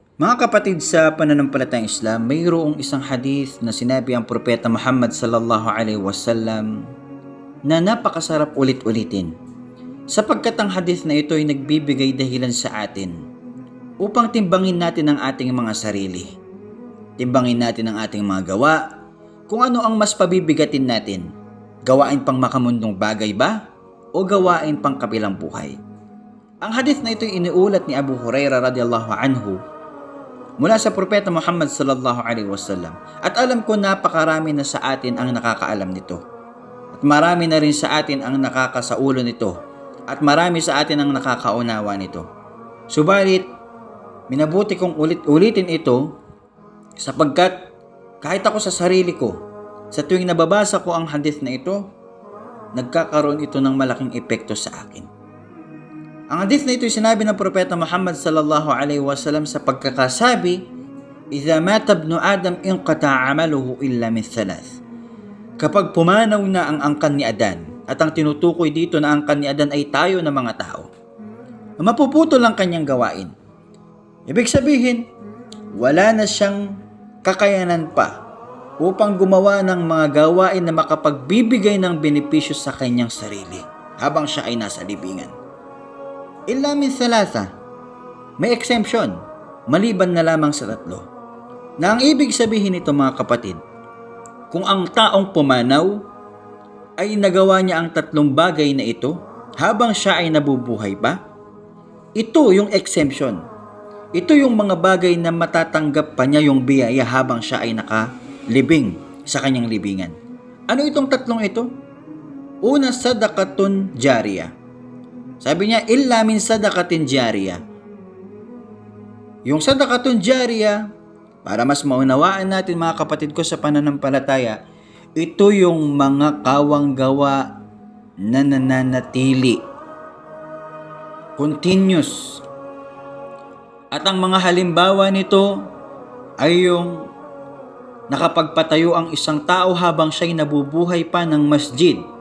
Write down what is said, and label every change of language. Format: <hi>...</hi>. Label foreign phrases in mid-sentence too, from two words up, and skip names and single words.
<tl>Mga kapatid sa pananampalatayang Islam, mayroong isang hadith na sinabi ang Propeta Muhammad</tl> <ar>صلى الله عليه وسلم</ar> <tl>na napakasarap ulit-ulitin. Sapagkat ang hadith na ito ay nagbibigay dahilan sa atin upang timbangin natin ang ating mga sarili. Timbangin natin ang ating mga gawa, kung ano ang mas pabibigatin natin. Gawain pang makamundong bagay ba o gawain pang kabilang buhay? Ang hadith na ito ay iniulat ni Abu Hurairah</tl> <ar>رضي الله عنه</ar> <tl>mula sa Propeta Muhammad</tl> <ar>صلى الله عليه وسلم.</ar> <tl>At alam ko napakarami na sa atin ang nakakaalam nito. At marami na rin sa atin ang nakakasaulo nito. At marami sa atin ang nakakaunawa nito. Subalit, minabuti kong ulit-ulitin ito sapagkat kahit ako sa sarili ko, sa tuwing nababasa ko ang hadith na ito, nagkakaroon ito ng malaking epekto sa akin. Ang hadith na ito ay sinabi ng Propeta Muhammad</tl> <ar>صلى الله عليه وسلم</ar> <tl>sa pagkakasabi,</tl> <ar>"إذا مات ابن آدم انقطع عمله إلا من ثلاث."</ar> <tl>Kapag pumanaw na ang angkan ni Adan, at ang tinutukoy dito na angkan ni Adan ay tayo na mga tao, mapuputol ang kanyang gawain. Ibig sabihin, wala na siyang kakayanan pa upang gumawa ng mga gawain na makapagbibigay ng benepisyo sa kanyang sarili habang siya ay nasa libingan.</tl> <ar>إلا من ثلاثة,</ar> <tl>may exemption, maliban na lamang sa tatlo. Na ang ibig sabihin nito mga kapatid, kung ang taong pumanaw ay nagawa niya ang tatlong bagay na ito habang siya ay nabubuhay pa, ito yung exemption. Ito yung mga bagay na matatanggap pa niya yung biyaya habang siya ay nakalibing sa kanyang libingan. Ano itong tatlong ito? Una,</tl> <ar>صدقة جارية.</ar> <tl>Sabi niya,</tl> <ar>إلا من صدقة جارية.</ar> <tl>Yung</tl> <ar>صدقة جارية,</ar> <tl>para mas maunawaan natin mga kapatid ko sa pananampalataya, ito yung mga kawang gawa na nananatili. Continuous. At ang mga halimbawa nito ay yung nakapagpatayo ang isang tao habang siya'y nabubuhay pa ng masjid.</tl>